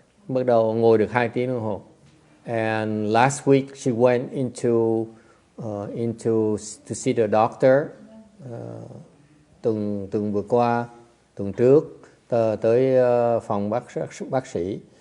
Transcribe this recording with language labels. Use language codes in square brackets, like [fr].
[vi] Bắt đầu ngồi được 2 tiếng đồng hồ. [en] And last week she went into to see the doctor. [vi] Tuần vừa qua, tuần trước tới phòng bác sĩ.